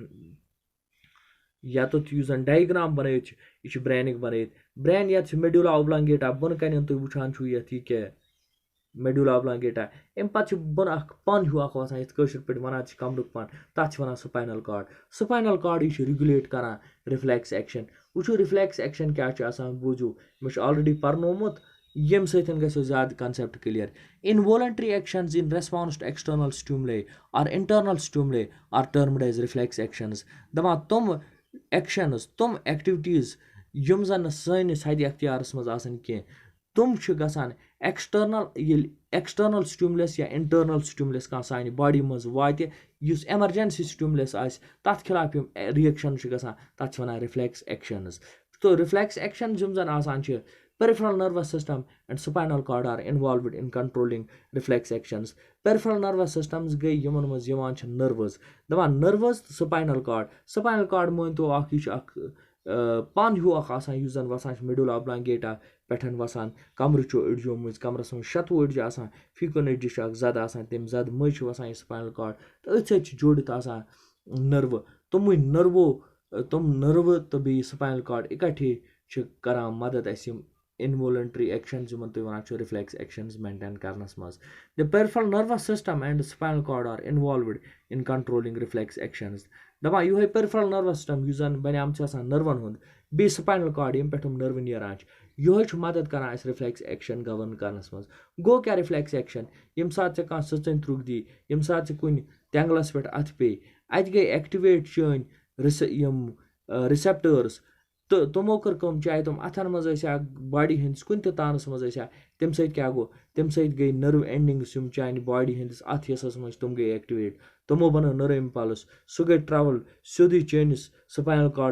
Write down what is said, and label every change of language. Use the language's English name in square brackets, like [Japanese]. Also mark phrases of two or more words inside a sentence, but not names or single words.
[Kashmiri] یَتَتھ یُس زَن ڈایگرام بَنٲیِتھ چھِ یہِ چھِ برینٕکۍ بَنٲیِتھ برین یَتھ چھِ [English] medulla oblongata [Kashmiri] بۄنہٕ کَنٮ۪ن تُہۍ وٕچھان چھُو یَتھ یہِ کیٛاہ [English] medulla oblongata [Kashmiri] اَمہِ پَتہٕ چھُ بۄنہٕ اکھ پن ہیوٗ اکھ وَسان یَتھ کٲشِر پٲٹھۍ وَنان چھِ کمرُک پن تَتھ چھِ وَنان [English] spinal cord [Kashmiri] سپاینل کاڈٕے چھُ رِگوٗلیٹ کران رِفلیکس ایکشن وٕچھو [English] reflex action [Kashmiri] کیٛاہ چھُ آسان بوٗزِو مےٚ چھُ آلریڈی پرنومُت ییٚمہِ سۭتۍ گژھیو زیادٕ [English] concept clear involuntary actions in response to external stimuli or internal stimuli are termed as reflex actions [Kashmiri] دَپان تِم ایکشنز تِم ایکٹِوِٹیٖز یِم زَن نہٕ سٲنِس حدِ اختیارَس منٛز آسان کینٛہہ تِم چھِ گژھان ایکسٹرنل ییٚلہِ [English] external stimulus [Kashmiri] یا [English] internal stimulus [Kashmiri] کانٛہہ سانہِ باڈی منٛز واتہِ یُس [English] emergency stimulus [Kashmiri] آسہِ تَتھ خِلاف یِم رِیَکشن چھِ گژھان تَتھ چھِ وَنان [English] reflex actions [Kashmiri] تہٕ [English] reflex actions [Kashmiri] یِم زَن آسان چھِ [English] peripheral nervous system and spinal cord are involved in controlling reflex actions peripheral nervous systems [Kashmiri] گٔے یِمن منٛز یِوان چھِ نٔروٕز دَپان نٔروٕز تہٕ [English] spinal cord [Kashmiri] مٲنۍتو اکھ یہِ چھُ اکھ پن ہیوٗ اکھ آسان یُس زَن وَسان چھُ [English] medulla oblongata [Kashmiri] پٮ۪ٹھ وَسان کمرٕچو أڑجو مٔنٛزۍ کمرس منٛز 26 أڑجہِ آسان فی کُنہِ أڑجہِ چھُ اکھ زَدٕ آسان تَمہِ زَدٕ مٔنٛزۍ چھُ وَسان یہِ [English] spinal cord [Kashmiri] تہٕ أتھۍ سۭتۍ چھِ جوڑِتھ آسان نٔروٕ تِم نٔروٕ تہٕ بیٚیہِ [English] spinal cord [Kashmiri] اِکٹھے چھِ کران مدد اَسہِ یِم [English] involuntary actions [Kashmiri] یِمن تُہۍ وَنان چھِو [English] reflex actions [Kashmiri] مینٹین کرنس منٛز د [English] peripheral nervous system and spinal cord are involved in controlling reflex [Kashmiri] actions دَپان یِہوے [English] peripheral nervous system [Kashmiri] یُس زَن بَنیٛامُت چھُ آسان نٔروَن ہُنٛد بیٚیہِ [English] spinal cord [Kashmiri] ییٚمہِ پٮ۪ٹھ یِم نٔروٕ نیران چھِ یِہوے چھُ مدد کران اَسہِ [English] reflex action govern [Kashmiri] کرنس منٛز گوٚو کیٛاہ [English] reflex action [Kashmiri] ییٚمہِ ساتہٕ ژےٚ کانٛہہ سٕژنۍ تھرٛوٗک دی ییٚمہِ ساتہٕ ژٕ کُنہِ تٮ۪نٛگلس پٮ۪ٹھ اَتھٕ پیٚیہِ اَتہِ گٔے ایکٹِویٹ چٲنۍ یِم رِسیپٹٲرٕس تہٕ تِمو کٔر کٲم چاہے تِم اَتھن منٛز ٲسیا باڈی ہٕنٛدِس کُنہِ تہِ تانَس منٛز ٲسیا تَمہِ سۭتۍ کیٛاہ گوٚو تَمہِ سۭتۍ گٔے [English] nerve endings [Kashmiri] یِم چانہِ باڈی ہٕنٛدِس اَتھ حِصَس منٛز تِم گٔے ایکٹِویٹ تِمو بَنٲو [English] nerve impulse [Kashmiri] سُہ گٔے ٹرٛاوٕل سیوٚدُے چٲنِس سپاینل